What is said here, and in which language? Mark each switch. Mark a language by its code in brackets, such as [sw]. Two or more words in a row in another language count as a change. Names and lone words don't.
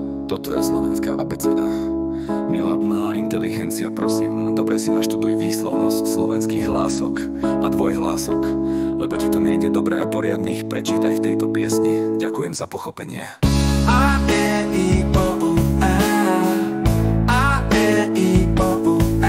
[sk] Toto je slovenská abeceda. Milá umelá inteligencia, prosím, dobre si naštuduj výslovnosť slovenských hlások a dvojhlások, lebo ti to nejde dobre a poriadne ich prečítaj v tejto piesni. Ďakujem za pochopenie. A, E, I, O, U, E. A, E, I, O, U, E.